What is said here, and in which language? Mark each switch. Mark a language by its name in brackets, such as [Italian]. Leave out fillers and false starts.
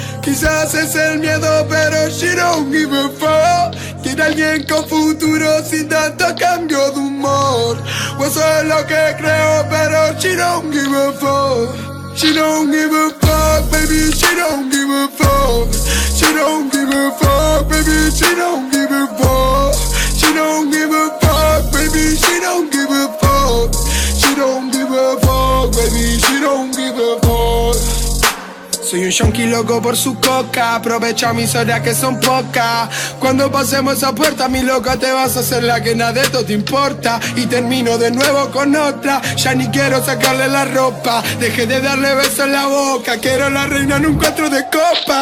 [Spanish] Quizás es el miedo, pero [English] she don't give a fuck. [Spanish] Quiere alguien con futuro sin tanto cambio de humor. O eso es lo que creo, pero [English] she don't give a fuck. She don't give a fuck, baby, she don't give a fuck. She don't give a fuck, baby, she don't give a fuck. She don't give a fuck, baby, she don't give a fuck. She don't give a fuck, baby, she don't give a fuck. [Spanish] Soy un yonki loco por su coca. Aprovecha mis horas que son pocas. Cuando pasemos esa puerta, mi loca, te vas a hacer la que nada de esto te importa. Y termino de nuevo con otra. Ya ni quiero sacarle la ropa. Dejé de darle besos en la boca. Quiero la reina en un 4 de copa.